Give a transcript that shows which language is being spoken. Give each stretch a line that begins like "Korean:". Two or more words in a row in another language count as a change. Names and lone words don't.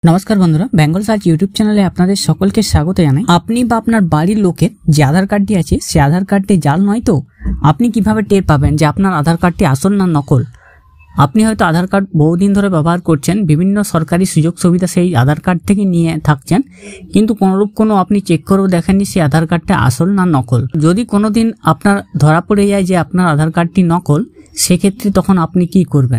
Bangla: নমস্কার বন্ধুরা বেঙ্গল সার্চ ইউটিউব চ্যানেলে আপনাদের সকলকে স্বাগত জানাই। আপনি বা আপনার বাড়ির লোকের যে আধার কার্ডটি আছে সেই আধার কার্ডটি জাল নয় তো আপনি কীভাবে টের পাবেন যে আপনার আধার কার্ডটি আসল না নকল। আপনি হয়তো আধার কার্ড বহুদিন ধরে ব্যবহার করছেন, বিভিন্ন সরকারি সুযোগ সুবিধা সেই আধার কার্ড থেকে নিয়ে থাকছেন, কিন্তু কোনোরূপ কোনো আপনি চেক করেও দেখেননি সেই আধার কার্ডটা আসল না নকল। যদি কোনোদিন আপনার ধরা পড়ে যায় যে আপনার আধার কার্ডটি নকল, সেক্ষেত্রে তখন আপনি কি করবেন?